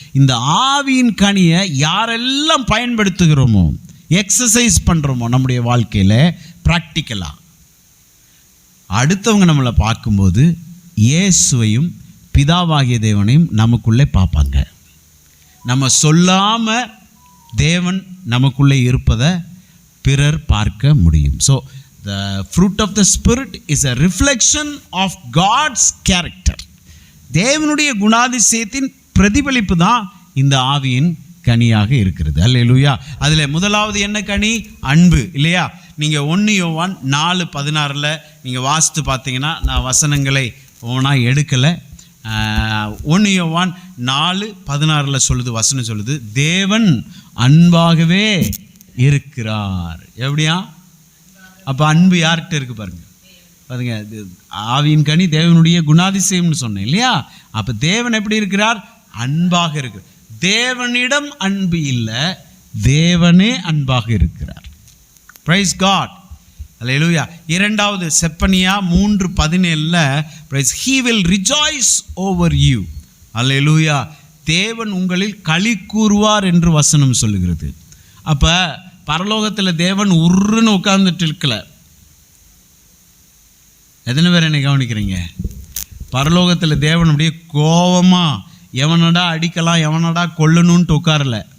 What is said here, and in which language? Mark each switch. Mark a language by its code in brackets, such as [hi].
[ta] இந்த ஆவியின் கனியை யாரெல்லாம் பயன்படுத்துகிறோமோ, எக்ஸசைஸ் பண்ணுறோமோ நம்முடைய வாழ்க்கையில் ப்ராக்டிக்கலாக, அடுத்தவங்க நம்மளை பார்க்கும்போது இயேசுவையும் பிதாவாகிய தேவனையும் நமக்குள்ளே பார்ப்பாங்க. நம்ம சொல்லாமல் தேவன் நமக்குள்ளே இருப்பதை பிறர் பார்க்க முடியும். [en] So the fruit of the Spirit is a reflection of God's character. [ta] தேவனுடைய குணாதிசயத்தின் பிரதிபலிப்பு தான் இந்த ஆவியின் கனியாக இருக்கிறது. அல்லேலூயா. அதில் முதலாவது என்ன கனி? அன்பு, இல்லையா? நீங்கள் 1 யோவான் 4:16 நீங்கள் வாசித்து பார்த்தீங்கன்னா, நான் வசனங்களை ஒன்றா எடுக்கலை. 1 யோவான் 4:16 சொல்லுது, வசனம் சொல்லுது, தேவன் அன்பாகவே இருக்கிறார். எப்படியா? அப்போ அன்பு யார்கிட்ட இருக்கு பாருங்க. பாருங்க, ஆவியின் கனி தேவனுடைய குணாதிசயம்னு சொன்னேன் இல்லையா? அப்போ தேவன் எப்படி இருக்கிறார்? அன்பாக இருக்கிறார். தேவனிடம் அன்பு இல்லை, தேவனே அன்பாக இருக்கிறார். Price God. அல்லேலூயா. இரண்டாவது [en] செப்பனியா 3:17 praise, he will rejoice over you. [ta] அல்லேலூயா. தேவன் உங்களில் களி கூறுவார் என்று வசனம் சொல்லுகிறது. அப்போ பரலோகத்தில் தேவன் உருன்னு உட்கார்ந்துட்டு இருக்கல. எத்தனை பேர் என்னை கவனிக்கிறீங்க? பரலோகத்தில் தேவன் அப்படியே கோபமாக எவனடா அடிக்கலாம், எவனடா கொல்லணுன்ட்டு உட்காரல.